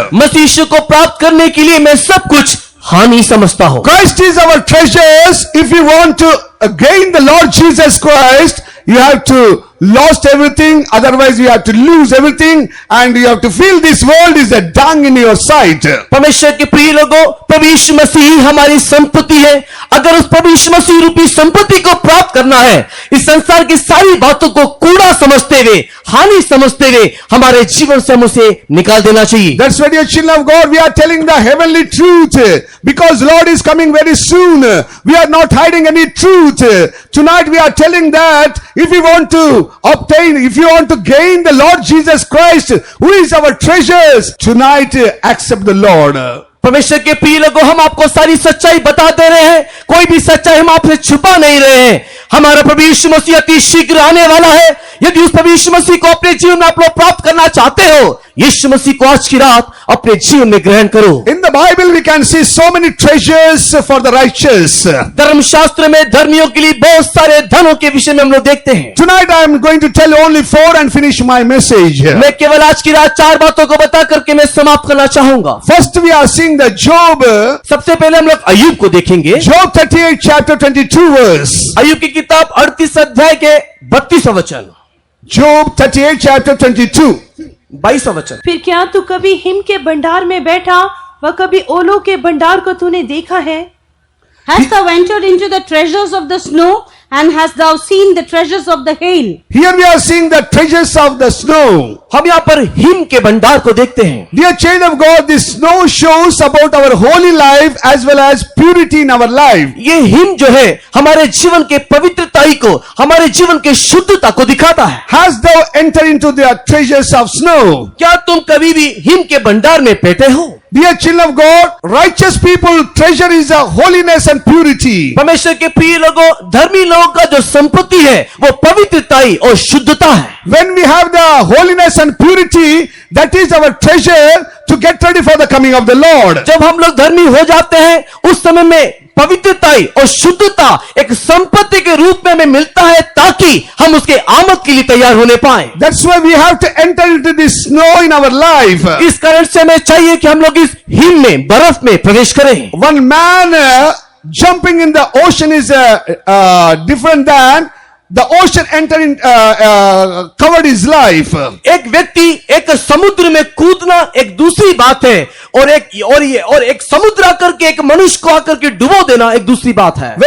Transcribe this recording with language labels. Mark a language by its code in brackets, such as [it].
[hi] मसीह यीशु को प्राप्त करने के लिए मैं सब कुछ हानि समझता हूँ। [en] Christ is our treasures. If you want to gain the Lord Jesus Christ, you have to lost everything, otherwise you have to lose everything, and you have to feel this world is a dung in your sight. [hi] परमेश्वर के प्रिय लोगों, प्रभु यीशु मसीह हमारी संपत्ति है। अगर उस प्रभु यीशु मसीह रूपी संपत्ति को प्राप्त करना है, इस संसार की सारी बातों को कूड़ा समझते हुए, हानि समझते हुए हमारे जीवन से हम उसे निकाल देना चाहिए। [en] That's why, dear children of God, we are telling the heavenly truth, because Lord is coming very soon. We are not hiding any truth. Tonight we are telling that if you want to gain the Lord Jesus Christ, who is our treasures, tonight accept the Lord. [hi] परमेश्वर के प्रिय लोगों, हम आपको सारी सच्चाई बता दे रहे हैं, कोई भी सच्चाई हम आपसे छुपा नहीं रहे हैं। हमारा प्रभु यीशु मसीह अति शीघ्र आने वाला है। यदि उस प्रभु यीशु मसीह को अपने जीवन में आप लोग प्राप्त करना चाहते हो, यीशु मसीह को आज की रात अपने जीवन में ग्रहण करो। [en] In the Bible we can see so many treasures for the righteous. [hi] धर्मशास्त्र में धर्मियों के लिए बहुत सारे धनों के विषय में हम लोग देखते हैं। [en] Tonight I am going to tell only 4 and finish my message. [hi] मैं केवल आज की रात 4 बातों को बता करके मैं समाप्त करना चाहूंगा। [en] First we are seeing the Job. [hi] सबसे पहले हम लोग अय्यूब को देखेंगे। [en] Job 38 chapter 22 verse. [hi] अय्यूब की किताब 38 अध्याय के 32 वचन। [en] Job 38 chapter 22. [hi] 22 वचन। फिर क्या तू कभी हिम के भंडार में बैठा व कभी ओलों के भंडार को तूने देखा है? [en] Hast thou entered into the treasures of the snow, and hast thou seen the treasures of the hail? Here we are seeing the treasures of the snow. [hi] हम यहाँ पर हिम के भंडार को देखते हैं। [en] Dear child of God, this snow shows about our holy life as well as purity in our life. [hi] ये him जो है हमारे जीवन के पवित्रताई को, हमारे जीवन के शुद्धता को दिखाता है। [en] Hast thou entered into the treasures of snow? [hi] क्या तुम कभी भी हिम के भंडार में बैठे हो? [en] Dear children of God, righteous people treasure is a holiness and purity. [hi] परमेश्वर के प्रिय लोगों, धर्मी लोगों का जो संपत्ति है वो पवित्रताई और शुद्धता है। [en] When we have the holiness and purity, that is our treasure to get ready for the coming of the Lord. [hi] जब हम लोग धर्मी हो जाते हैं, उस समय में पवित्रताई और शुद्धता एक संपत्ति के रूप में हमें मिलता है, ताकि हम उसके आमद के लिए तैयार होने पाए। [en] That's why we have to enter into this snow in our life. [hi] इस कारण से हमें चाहिए कि हम लोग इस हिम में, बर्फ में प्रवेश करें। [en] One man jumping in the ocean is different than the ocean entering covered his life. [hi] एक व्यक्ति एक समुद्र में कूदना एक दूसरी बात है, और एक समुद्र आकर के एक मनुष्य को आकर के डुबो देना एक दूसरी बात है।